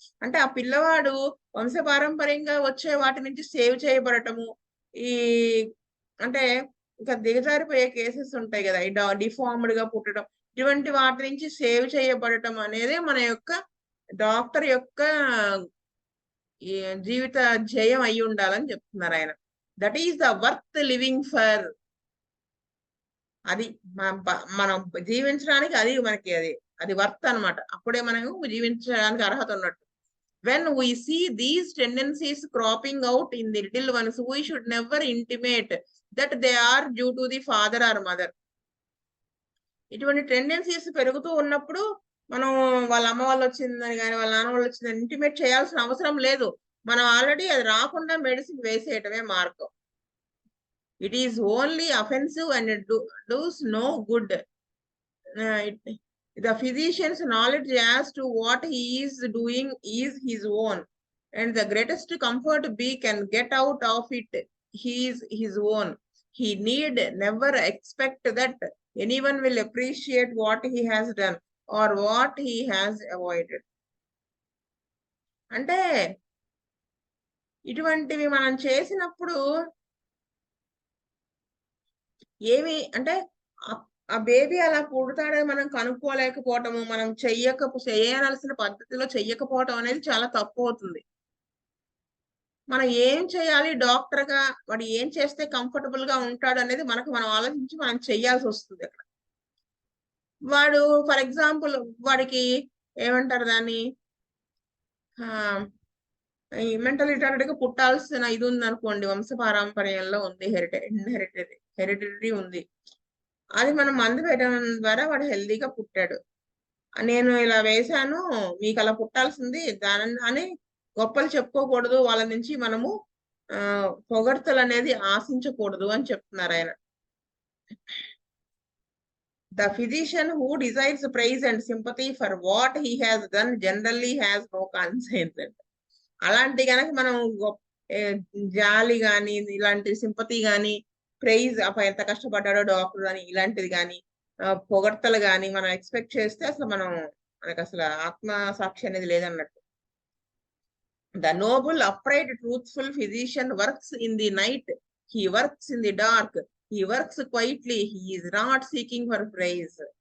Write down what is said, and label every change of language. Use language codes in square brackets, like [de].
[te] అంటే ఆ పిల్లవాడు వంశపారంపర్యంగా వచ్చే వాటి నుంచి సేవ్ చేయబడటము, ఈ అంటే ఇంకా దిగజారిపోయే కేసెస్ ఉంటాయి కదా, ఈ డిఫార్మ్డ్ గా పుట్టడం, ఇటువంటి వాటి నుంచి సేవ్ చేయబడటం అనేది మన యొక్క డాక్టర్ యొక్క ఈ జీవిత ధ్యేయం అయి ఉండాలని చెప్తున్నారు ఆయన. [en] That is the worth living for. [te] అది మనం జీవించడానికి అది మనకి అది వర్త్ అన్నమాట. అప్పుడే మనం జీవించడానికి అర్హత ఉన్నట్టు. [en] When we see these tendencies cropping out in the little ones, we should never intimate that they are due to the father or mother. [te] ఇటువంటి టెండెన్సీస్ పెరుగుతూ ఉన్నప్పుడు మనం వాళ్ళ అమ్మ వాళ్ళు వచ్చిందని కానీ వాళ్ళ నాన్న వాళ్ళు వచ్చిందని ఇంటిమేట్ చేయాల్సిన అవసరం లేదు. మనం ఆల్రెడీ అది రాకుండా మెడిసిన్ వేసేయటమే మార్గం. [en] It is only offensive and does no good. The physician's knowledge as to what he is doing is his own, and the greatest comfort he can get out of it is his own. He need never expect that anyone will appreciate what he has done or what he has avoided. [te] అంటే ఇటువంటివి మనం చేసినప్పుడు ఏమి అంటే ఆ baby అలా పుడతాడని మనం కనుక్కోలేకపోవటము, మనం చేయాల్సిన పద్ధతిలో చెయ్యకపోవటం అనేది చాలా తప్పు అవుతుంది. మనం ఏం చేయాలి డాక్టర్ గా, వాడు ఏం చేస్తే కంఫర్టబుల్ గా ఉంటాడు అనేది మనం ఆలోచించి మనం చెయ్యాల్సి వస్తుంది అక్కడ. వాడు ఫర్ ఎగ్జాంపుల్ వాడికి ఏమంటారు దాన్ని, ఈ మెంటల్ రిటార్డెడ్ గా పుట్టాల్సిన ఇది ఉంది అనుకోండి, వంశపారంపర్యంలో ఉంది, హెరిడిటరీ ఉంది. అది మనం మందు పెట్టడం ద్వారా వాడు హెల్దీగా పుట్టాడు. నేను ఇలా వేశాను, మీకు అలా పుట్టాల్సింది దాని అని గొప్పలు చెప్పుకోకూడదు. వాళ్ళ నుంచి మనము పొగడ్తలు అనేది ఆశించకూడదు అని చెప్తున్నారు ఆయన. [en] The physician who desires praise and sympathy for what he has done generally has no conscience. [te] అలాంటి కనుక మనం జాలి గాని, ఇలాంటి సింపతి గాని, ప్రైజ్ ఎంత కష్టపడ్డాడో డాక్టర్ అని ఇలాంటిది గాని, పొగడ్తలు గాని మనం ఎక్స్పెక్ట్ చేస్తే అసలు మనకు అసలు ఆత్మ సాక్షి అనేది లేదన్నట్టు. [en] The noble, upright, truthful physician works in the night. He works in the dark. He works quietly. He is not seeking for praise.